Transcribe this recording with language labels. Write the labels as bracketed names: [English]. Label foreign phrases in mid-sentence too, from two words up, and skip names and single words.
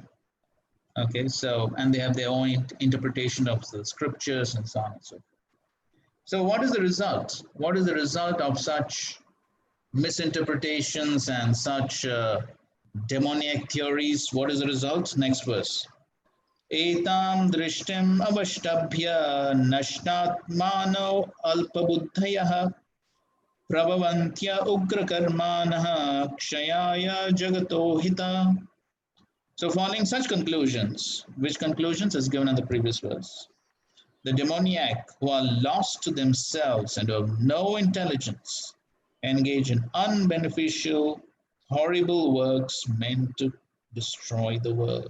[English] Okay, so, and they have their own interpretation of the scriptures and so on and so forth. So what is the result? What is the result of such misinterpretations and such demoniac theories? What is the result? Next verse. [Sanskrit] Etam drishtim avashtabhya nashtatmano alpabuddhayah prabhavantya ugrakarmanah kshayaya jagato hita. [English] So following such conclusions, which conclusions is given in the previous verse? The demoniac who are lost to themselves and who have no intelligence engage in unbeneficial, horrible works meant to destroy the world.